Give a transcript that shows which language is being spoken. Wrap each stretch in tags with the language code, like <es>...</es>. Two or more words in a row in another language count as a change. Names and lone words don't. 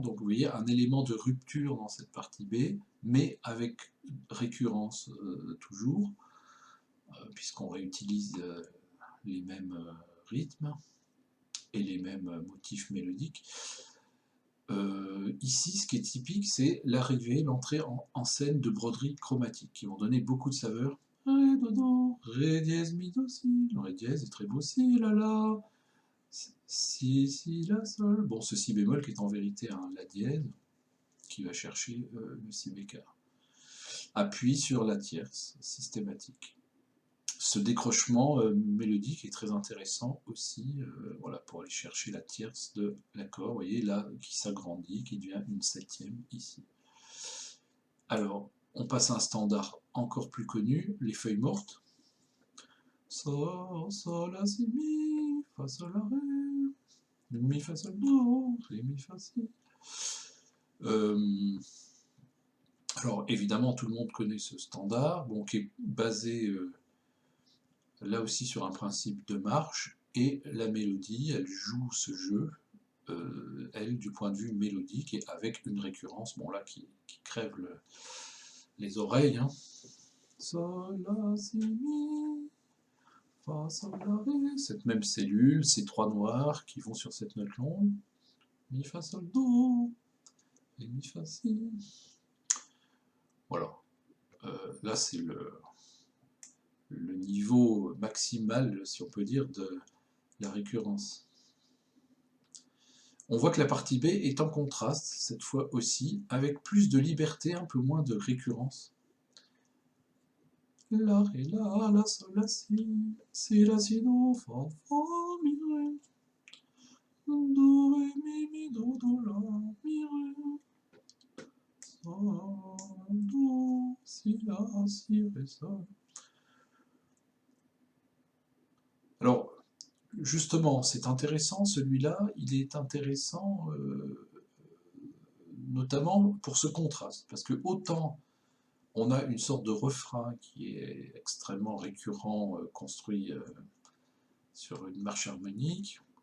<fr>Donc vous voyez un élément de rupture dans cette partie B, mais avec récurrence toujours, puisqu'on réutilise les mêmes rythmes et les mêmes motifs mélodiques. Ici, ce qui est typique, c'est l'arrivée, l'entrée en scène de broderies chromatiques, qui vont donner beaucoup de saveur. Ré, do, do, ré dièse, mi, do, si. Le ré dièse est très beau, si, la, la. Si, si, la, sol. Bon, ce si bémol qui est en vérité un la dièse, qui va chercher le si bécard. Appuie sur la tierce, systématique. Ce décrochement mélodique est très intéressant aussi, voilà, pour aller chercher la tierce de l'accord, vous voyez là, qui s'agrandit, qui devient une septième ici. Alors, on passe à un standard encore plus connu, les feuilles mortes. Sol, sol, la, si, mi, fa, sol, la, ré, mi, fa, sol, do, ré, mi, fa, si. Alors, évidemment, tout le monde connaît ce standard, bon, qui est basé... là aussi sur un principe de marche, et la mélodie, elle joue ce jeu, elle, du point de vue mélodique, et avec une récurrence, bon là, qui crève les oreilles. Hein. Sol, la, si, mi, fa, sol, la, ré, cette même cellule, ces trois noirs qui vont sur cette note longue, mi, fa, sol, do, et mi, fa, si. Voilà. Là, c'est le niveau maximal, si on peut dire, de la récurrence. On voit que la partie B est en contraste, cette fois aussi, avec plus de liberté, un peu moins de récurrence. la, ré, la, sol, la, si, do, fa, mi, ré, do, ré, mi, do, la, mi, ré, sol, do, si, la, si, ré, sol. Alors, justement, c'est intéressant, celui-là, il est intéressant notamment pour ce contraste, parce que autant on a une sorte de refrain qui est extrêmement récurrent, construit sur une marche harmonique,</fr>